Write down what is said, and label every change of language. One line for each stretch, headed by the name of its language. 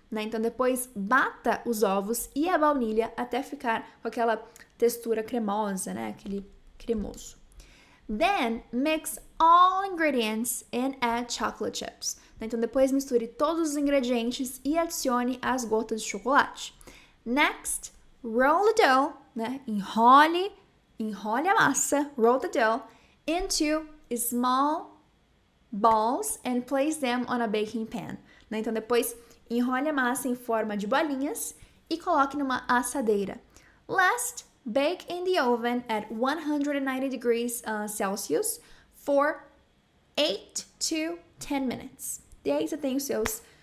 Portuguese: Então, depois, bata os ovos e a baunilha até ficar com aquela textura cremosa, né? Aquele cremoso.
English: Then, mix all ingredients and add chocolate chips.
Portuguese: Então, depois misture todos os ingredientes e adicione as gotas de chocolate.
English: Next, roll the dough, né?
Portuguese: Enrole a massa,
English: roll the dough into small balls and place them on a baking pan.
Portuguese: Então, depois, enrole a massa em forma de bolinhas e coloque numa assadeira.
English: Last, bake in the oven at 190 degrees Celsius for 8 to 10 minutes.
Portuguese: E aí você tem os seus